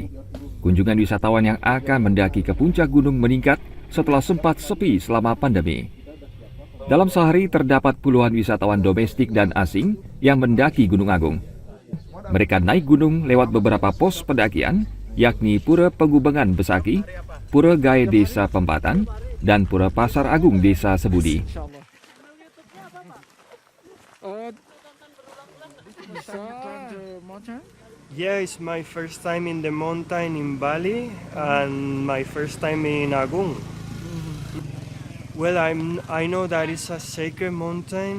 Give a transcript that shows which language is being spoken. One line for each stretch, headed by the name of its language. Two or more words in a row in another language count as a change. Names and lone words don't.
Indonesian: Kunjungan wisatawan yang akan mendaki ke puncak gunung meningkat setelah sempat sepi selama pandemi. Dalam sehari terdapat puluhan wisatawan domestik dan asing yang mendaki Gunung Agung. Mereka naik gunung lewat beberapa pos pendakian, yakni Pura Pengubengan Besaki, Pura Gae Desa Pempatan, dan Pura Pasar Agung Desa Sebudi.
English: Yeah, it's my first time in the mountain in Bali and my first time in Agung. Well, I know that it's a sacred mountain.